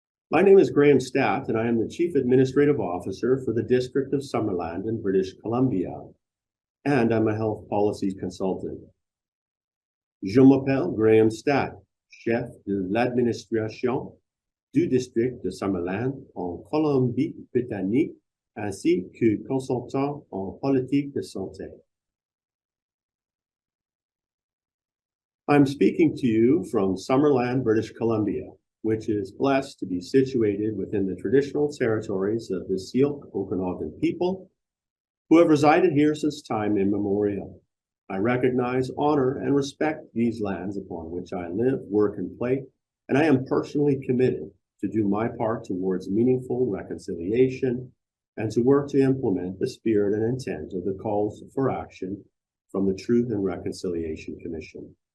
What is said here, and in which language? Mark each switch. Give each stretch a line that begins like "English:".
English: My name is Graham Statt, and I am the Chief Administrative Officer for the District of Summerland in British Columbia, and I'm a health policy consultant.
French: Je m'appelle Graham Statt, chef de l'administration du District de Summerland en Colombie-Britannique, ainsi que consultant en politique de santé.
English: I'm speaking to you from Summerland, British Columbia, which is blessed to be situated within the traditional territories of the Syilx Okanagan people, who have resided here since time immemorial. I recognize, honor, and respect these lands upon which I live, work, and play, and I am personally committed to do my part towards meaningful reconciliation and to work to implement the spirit and intent of the calls for action from the Truth and Reconciliation Commission.